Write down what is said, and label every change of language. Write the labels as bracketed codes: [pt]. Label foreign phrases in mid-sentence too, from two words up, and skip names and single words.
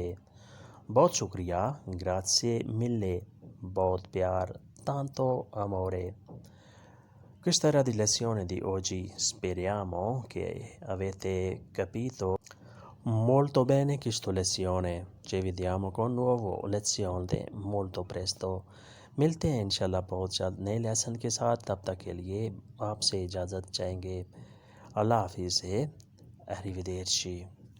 [ur] بہت شکریہ، [it] grazie mille، [ur] بہت پیار، [it] tanto amore۔ Questa era di lezione di oggi, speriamo che avete capito molto bene questa lezione، ci vediamo con nuovo lezione molto presto، [ur] ملتے ہیں انشاءاللہ بہت جلد نئے لیسن کے ساتھ، تب تک کے لیے آپ سے اجازت چاہیں گے، اللہ حافظ ہے، [it] arrivederci۔